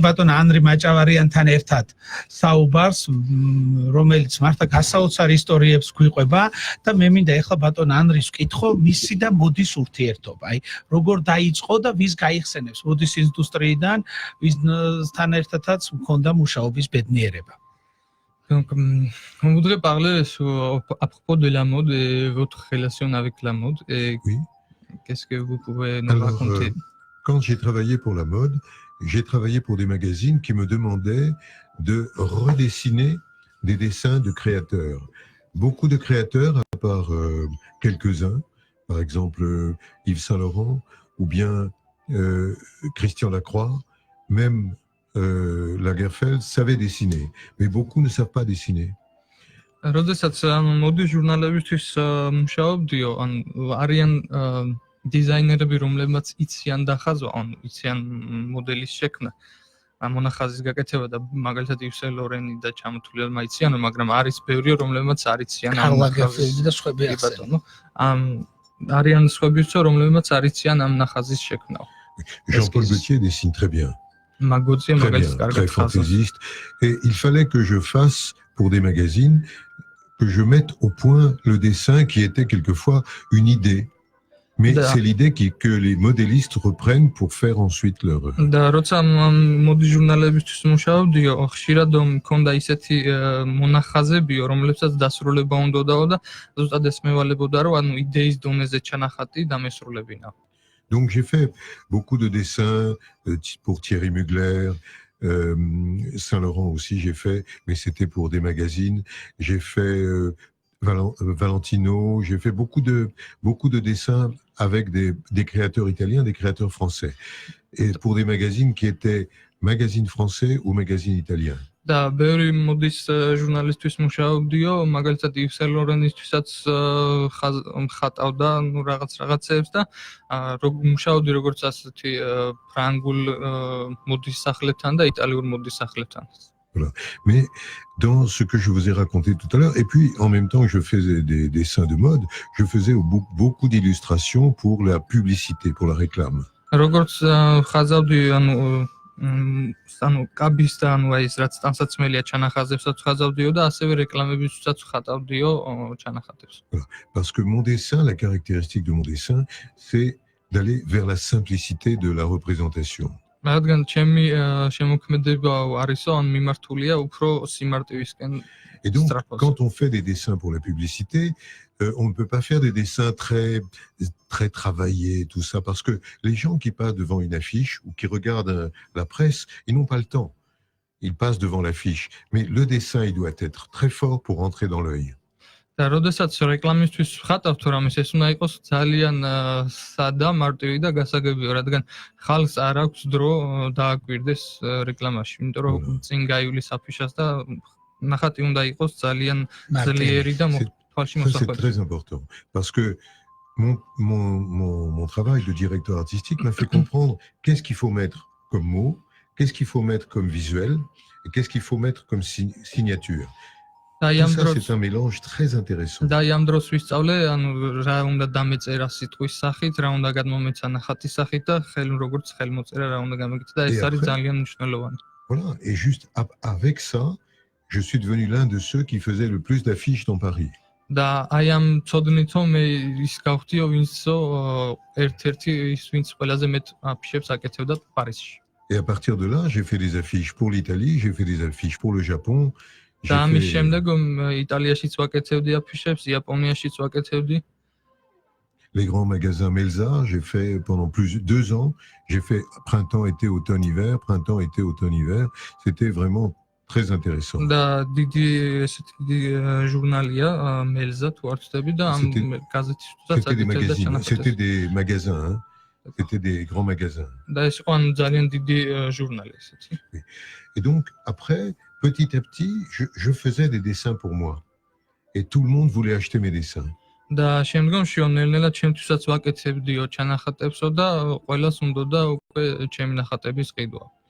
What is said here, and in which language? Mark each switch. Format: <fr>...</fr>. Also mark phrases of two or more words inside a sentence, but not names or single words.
<ka>ბატონ ანრი მაჭავარიანთან ერთად საუბარს, რომელიც მართლა გასაოცარ ისტორიებს გვიყვება და მე მინდა ეხლა ბატონ ანრის ვკითხო მისი და მოდის ურთიერთობა. აი, როგორ დაიწყო და ვის გაიხსენებს მოდის ინდუსტრიიდან, ვისთან ერთადაც მქონდა მუშაობის ბედნიერება.</ka> <fr>Donc, on voudrait parler à propos de la mode et votre relation avec la mode. Et oui. Qu'est-ce que vous pouvez nous raconter? Quand j'ai travaillé pour la mode, j'ai travaillé pour des magazines qui me demandaient de redessiner des dessins de créateurs. Beaucoup de créateurs, à part quelques-uns, par exemple Yves Saint Laurent ou bien Christian Lacroix, même Lagerfeld savaient dessiner, mais beaucoup ne savent pas dessiner.</fr> <ka>როდესაც მოდი ჟურნალებისთვის მუშაობდიო, ან არიან დიზაინერები, რომლებმაც იციან დახაზვა, ან იციან მოდელის შექმნა, მონახაზის გაკეთება და მაგალითად Yves Saint Laurent და ჩამოთვლილმა იციან, მაგრამ არის ბევრი, რომლებმაც არ იციან Karl Lagerfeld და სხვები ახსენო. არიან სხვებიც, რომლებმაც არ იციან ამ ნახაზის შექმნა.</ka> <fr>Jean-Paul Gaultier dessine très bien.</fr> <ka>Magotzi მაგალითად კარგად</ka> <fr>très fantaisiste. Et il fallait que je fasse pour des magazines, que je mette au point le dessin qui était quelquefois une idée. Mais c'est l'idée que les modélistes reprennent pour faire ensuite leur...</fr> <ka>და როცა მოდი ჟურნალებისთვის მუშაობდიო, ხშირად მქონდა ისეთი მონახაზებიო, რომლებსაც დასრულება უნდაო და ზუსტად ესმევალებოდა, რომ ანუ იდეის დონეზე ჩანახატი დამესრულებინა.</ka> <fr>Donc j'ai fait beaucoup de dessins pour Thierry Mugler, Saint-Laurent aussi j'ai fait, mais c'était pour des magazines. J'ai fait Valentino, j'ai fait beaucoup de dessins avec des créateurs italiens, des créateurs français. Et pour des magazines qui étaient magazines français ou magazines italiens.</fr> <ka>და ბევრი მოდის ჟურნალისტვის მუშაობდიო, მაგალითად Yves Saint Laurent-ისთვისაც ხატავდა რაღაცებს და მუშაობდი როგორც ასეთი ფრანგულ მოდის სახლებთან და იტალიურ მოდის სახლებთან.</ka> <fr>Voilà. Mais dans ce que je vous ai raconté tout à l'heure, et puis en même temps que je faisais des dessins de mode, je faisais beaucoup d'illustrations pour la publicité, pour la réclame.</fr> <ka>როგორც ხაზავდი, ანუ კაბის და ანუ აი ეს რაც ტანსაცმელია ჩანახაზებსაც ხაზავდიო და ასევე რეკლამებისთვისაც ხატავდიო ჩანახატებს.</ka> <fr>Parce que mon dessin, la caractéristique de mon dessin, c'est d'aller vers la simplicité de la représentation.</fr> <ka>რადგან ჩემი შემოქმედება არისო, ან მიმართულია უფრო სიმარტივისკენ.</ka> <fr>Et donc, quand on fait des dessins pour la publicité, on ne peut pas faire des dessins très travaillés, tout ça, parce que les gens qui passent devant une affiche ou qui regardent la presse, ils n'ont pas le temps. Ils passent devant l'affiche. Mais le dessin, il doit être très fort pour entrer dans l'œil.</fr> <ka>და როდესაც რეკლამისთვის ხატავთ თუ რამეს ეს უნდა იყოს ძალიან სადა, მარტივი და გასაგებია, რადგან ხალხს არ აქვს დრო დააკვირდეს რეკლამაში, იმიტომ რომ წინ გაივლის აფიშას და ნახატი უნდა იყოს ძალიან ძლიერი და თვალში</ka> <fr>Ça, c'est</fr> <ka>მოსახვედრი.</ka> <fr>très important parce que mon travail de directeur artistique m'a fait comprendre qu'est-ce qu'il faut mettre comme mot, qu'est-ce qu'il faut mettre comme visuel et qu'est-ce qu'il faut mettre comme signature. Tout ça, c'est un mélange très intéressant.</fr> <ka>და ამ დროს ვისწავლე, ანუ რა უნდა დამეწერა სიტყვის სახით, რა უნდა გადმომეცა ნახატის სახით და როგორც ხელმოწერა რა უნდა გამეკეთა და ეს არის ძალიან მნიშვნელოვანი.</ka> <fr>Voilà, et juste avec ça, je suis devenu l'un de ceux qui faisaient le plus d'affiches dans Paris.</fr> <ka>და აი ამ ცოდნითო მე ის გავხდიო, ვინცო ერთ-ერთი ის ვინც ყველაზე მეტ აფიშებს აკეთებდა Პარიზში.</ka> <fr>Et à partir de là, j'ai fait des affiches pour l'Italie, j'ai fait des affiches pour le Japon.</fr> <ka>და ამის შემდეგ იტალიაშიც ვაკეთებდი აფიშებს, იაპონიაშიც ვაკეთებდი.</ka> <fr>Les grands magasins Melza, j'ai fait pendant 2 ans, j'ai fait printemps, été, automne, hiver, printemps, été, automne, hiver. C'était vraiment très intéressant.</fr> <ka>და დიდი ესეთი ჟურნალია Melza თუ არ ვცდები და ამ გაზეთისთვისაც აკეთებდა ჩანახატებს.</ka> <fr>C'était des magasins, hein? C'était des grands magasins.</fr> <ka>და ეს იყო ძალიან დიდი ჟურნალი ესეთი.</ka> <fr>Et donc après, petit à petit, je faisais des dessins pour moi. Et tout le monde voulait acheter mes dessins.</fr> <ka>და შემდგომში ნელ-ნელა ჩემთვისაც ვაკეთებდიო ჩანახატებსო და ყველას უნდოდა უკვე ჩემი ნახატების ყიდვა.</ka>